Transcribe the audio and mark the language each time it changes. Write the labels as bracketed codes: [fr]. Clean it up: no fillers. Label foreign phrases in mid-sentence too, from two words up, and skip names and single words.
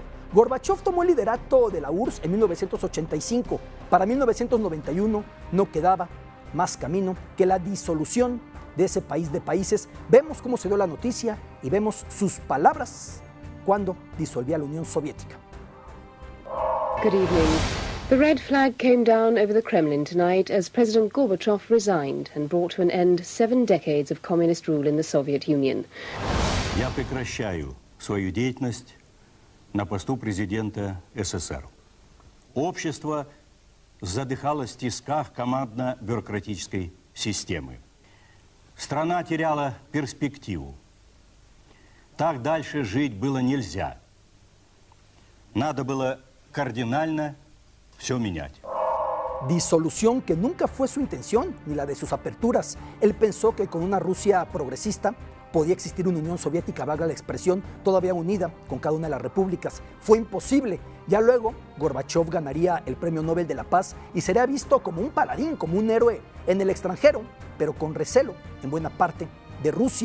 [es] Gorbachev tomó el liderato de la URSS en 1985. Para 1991 no quedaba más camino que la disolución de ese país de países. Vemos cómo se dio la noticia y vemos sus palabras cuando disolvía la Unión Soviética. [en] Good evening. The red flag came down over the Kremlin tonight as President Gorbachev resigned and brought to an end 7 decades of communist rule in the Soviet Union. [ru] Я прекращаю свою деятельность на посту президента СССР. Общество задыхалось в тисках командно-бюрократической системы. Страна теряла перспективу. Так дальше жить было нельзя. Надо было кардинально все менять. [es] Disolución que nunca fue su intención, ni la de sus aperturas. Él pensó que con una Rusia progresista podía existir una Unión Soviética, valga la expresión, todavía unida con cada una de las repúblicas. Fue imposible. Ya luego, Gorbachev ganaría el Premio Nobel de la Paz y sería visto como un paladín, como un héroe en el extranjero, pero con recelo en buena parte de Rusia.